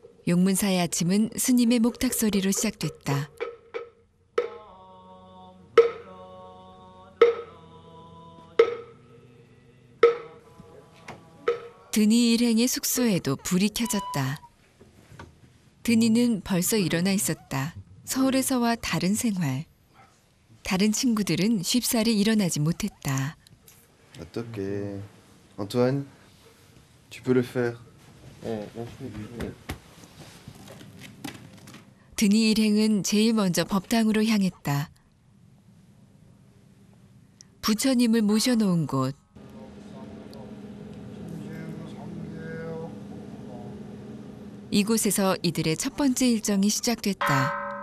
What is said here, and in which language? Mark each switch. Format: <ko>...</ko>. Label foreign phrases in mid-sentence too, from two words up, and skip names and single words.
<ko>용문사의 아침은 스님의 목탁 소리로 시작됐다. 드니 일행의 숙소에도 불이 켜졌다. 드니는 벌써 일어나 있었다. 서울에서와 다른 생활. 다른 친구들은 쉽사리 일어나지 못했다. 어떡해.</ko> <fr>Antoine, tu peux le faire.</fr> <ko>드니 일행은 제일 먼저 법당으로 향했다. 부처님을 모셔놓은 곳. 이곳에서 이들의 첫 번째 일정이 시작됐다.</ko>